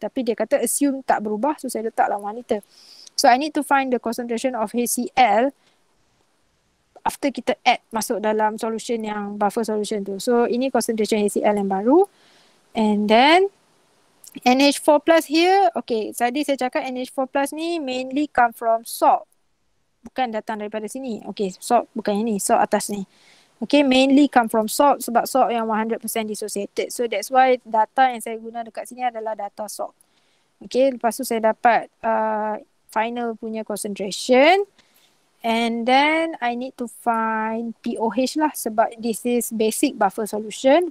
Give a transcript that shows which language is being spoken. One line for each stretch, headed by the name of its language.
Malay: Tapi dia kata assume tak berubah,
English: so saya letaklah 1 liter. So I need to find the concentration of HCl after
Malay: kita add masuk dalam solution yang
English: buffer solution tu. So ini concentration HCl yang baru. And then NH4 plus here, okay,
Malay: tadi saya cakap
English: NH4 plus ni mainly come from salt.
Malay: Bukan datang daripada sini. Okay, salt bukan yang ni, salt atas ni.
English: Okay, mainly come from salt
Malay: sebab salt yang
English: 100% dissociated.
Malay: So that's why data yang saya guna dekat sini adalah data salt. Okay, lepas tu saya dapat final punya concentration.
English: And then I need to find POH lah sebab this is basic buffer solution.